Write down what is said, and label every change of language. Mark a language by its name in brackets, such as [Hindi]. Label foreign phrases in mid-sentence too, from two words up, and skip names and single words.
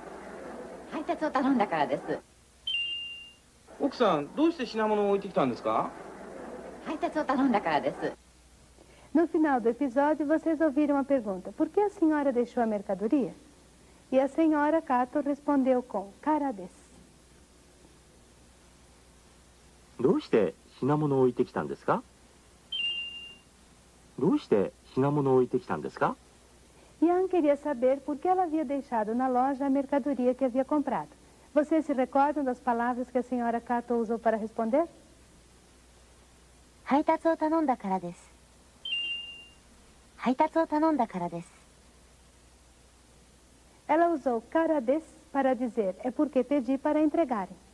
[Japanese] 配達を頼んだからです。奥さん、どうして品物を置いてきたんですか？配達を頼んだからです。 [Portuguese] No final do episódio, vocês ouviram a pergunta: por que a senhora deixou a mercadoria? E a senhora Kato respondeu com [Japanese] からです. どうして品物を置いてきたんですか？どうして品物を置いてきたんですか？ [Portuguese] Yan queria saber por que ela havia deixado na loja a mercadoria que havia comprado. Vocês se recordam das palavras que a senhora Kato usou para responder? [Japanese] 配達を頼んだからです。配達を頼んだからです。 [Portuguese] Ela usou [Japanese] からです [Portuguese] para dizer é porque pedi para entregarem.